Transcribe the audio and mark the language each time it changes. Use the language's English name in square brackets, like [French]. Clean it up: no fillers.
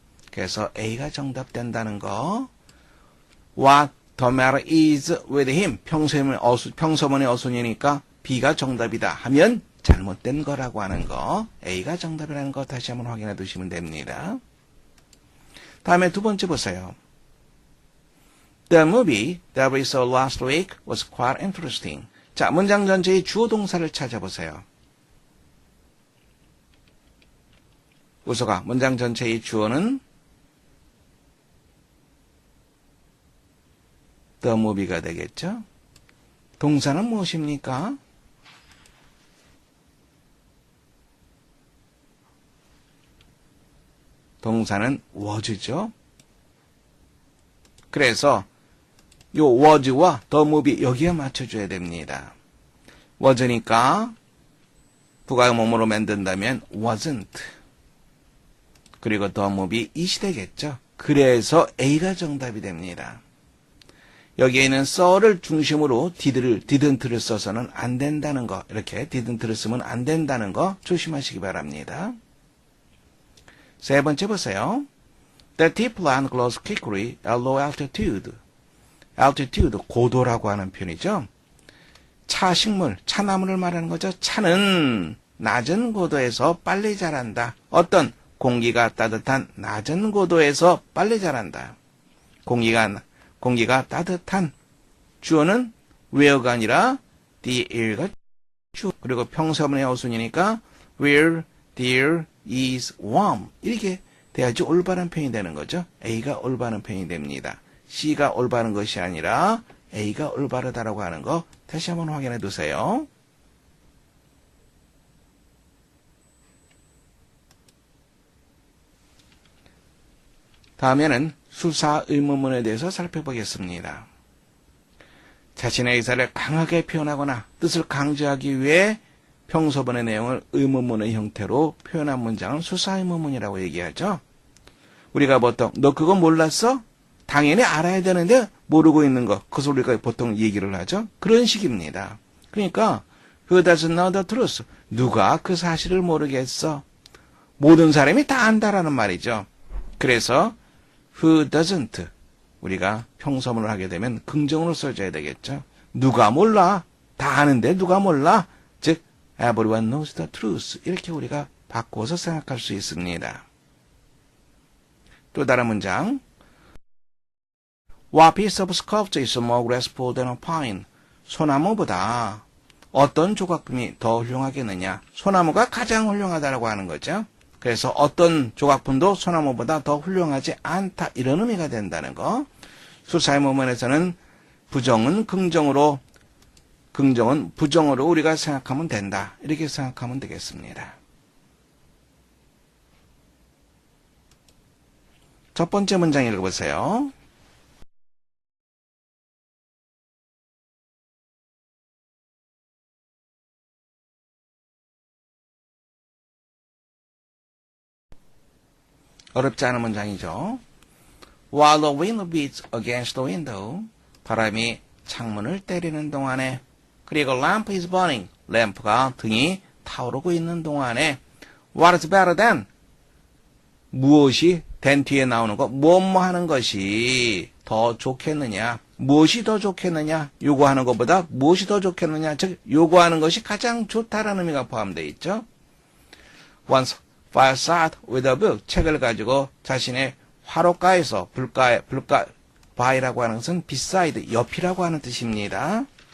[Korean] 그래서 A가 정답된다는 거 [English] what the matter is with him [Korean] 평서문의 어순이니까 B가 정답이다 하면 잘못된 거라고 하는 거 A가 정답이라는 거 다시 한번 확인해 두시면 됩니다. 다음에 두 번째 보세요. [English] The movie that we saw last week was quite interesting. [Korean] 자, 문장 전체의 주어 동사를 찾아보세요. 우서가 문장 전체의 주어는 the movie가 되겠죠. 동사는 무엇입니까? 동사는 was죠. 그래서 요 was와 the movie 여기에 맞춰줘야 됩니다. was니까 부가의 몸으로 만든다면 wasn't. 그리고 the movie it이 되겠죠. 그래서 A가 정답이 됩니다. 여기에 있는 saw를 중심으로 didn't를 써서는 안 된다는 거 이렇게 didn't를 쓰면 안 된다는 거 조심하시기 바랍니다. 세 번째 보세요. [English] The tea plant grows quickly at low altitude. [Korean] altitude, 고도라고 하는 표현이죠. 차식물, 차나무를 말하는 거죠. 차는 낮은 고도에서 빨리 자란다. 어떤? 공기가 따뜻한 낮은 고도에서 빨리 자란다. 공기가 따뜻한. 주어는 where가 아니라 there가 주어. 그리고 평서문의 어순이니까 [English] where there is warm. [Korean] 이렇게 돼야지 올바른 표현이 되는 거죠. A가 올바른 표현이 됩니다. C가 올바른 것이 아니라 A가 올바르다라고 하는 거 다시 한번 확인해 두세요. 다음에는 수사 의문문에 대해서 살펴보겠습니다. 자신의 의사를 강하게 표현하거나 뜻을 강조하기 위해 평서문의 내용을 의문문의 형태로 표현한 문장을 수사 의문문이라고 얘기하죠. 우리가 보통 너 그거 몰랐어? 당연히 알아야 되는데 모르고 있는 거. 그것을 우리가 보통 얘기를 하죠. 그런 식입니다. 그러니까 [English] Who doesn't know the truth? [Korean] 누가 그 사실을 모르겠어? 모든 사람이 다 안다라는 말이죠. 그래서 [English] Who doesn't? [Korean] 우리가 평서문을 하게 되면 긍정으로 써줘야 되겠죠. 누가 몰라? 다 아는데 누가 몰라? 즉 [English] Everyone knows the truth. [Korean] 이렇게 우리가 바꿔서 생각할 수 있습니다. 또 다른 문장. [English] What piece of sculpture is more graceful than a pine? [Korean] 소나무보다 어떤 조각품이 더 훌륭하겠느냐? 소나무가 가장 훌륭하다고 하는 거죠. 그래서 어떤 조각품도 소나무보다 더 훌륭하지 않다. 이런 의미가 된다는 거. 수사의 문문에서는 부정은 긍정으로, 긍정은 부정으로 우리가 생각하면 된다. 이렇게 생각하면 되겠습니다. 첫 번째 문장 읽어보세요. 어렵지 않은 문장이죠. [English] While the wind beats against the window, [Korean] 바람이 창문을 때리는 동안에, 그리고 [English] lamp is burning, [Korean] 램프가 등이 타오르고 있는 동안에, [English] what is better than? [Korean] 무엇이 than 뒤에 나오는 거, 뭐뭐 하는 것이 더 좋겠느냐? 무엇이 더 좋겠느냐? 요구하는 것보다 무엇이 더 좋겠느냐? 즉, 요구하는 것이 가장 좋다라는 의미가 포함되어 있죠. [English] Once fireside with a book, [Korean] 책을 가지고 자신의 화로가에서 by라고 하는 것은 beside, 옆이라고 하는 뜻입니다.